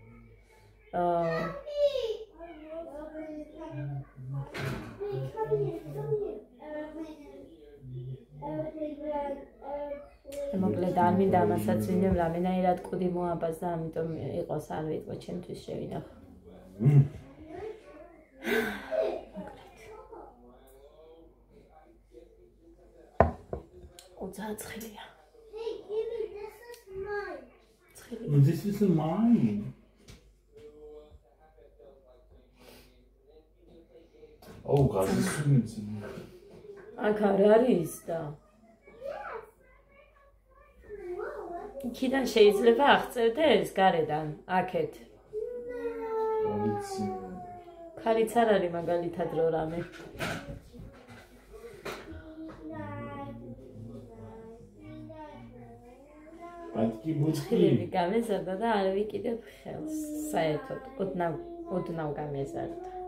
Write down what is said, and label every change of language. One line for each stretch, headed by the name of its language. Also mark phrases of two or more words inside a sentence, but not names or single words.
Georgian: მოკლედ არ მინდა ამასაც ვინმე რამენაირად კუდი მოაბას და ამიტომ იყოს არ ვიტყვე ჩემთვის შევინახო. ძალიან ცხელია.
English: This is mine. Oh, God, this is
Georgian: აქ არ არის და იქიდან შეიძლება აღწევდეს გარედან, აქეთ. ქარიც არ არის მაგალითად რო რამე. ხილები გამეზარდა და არ ვიკიდებ ხელს, საერთოდ, ოდნავ გამეზარდა.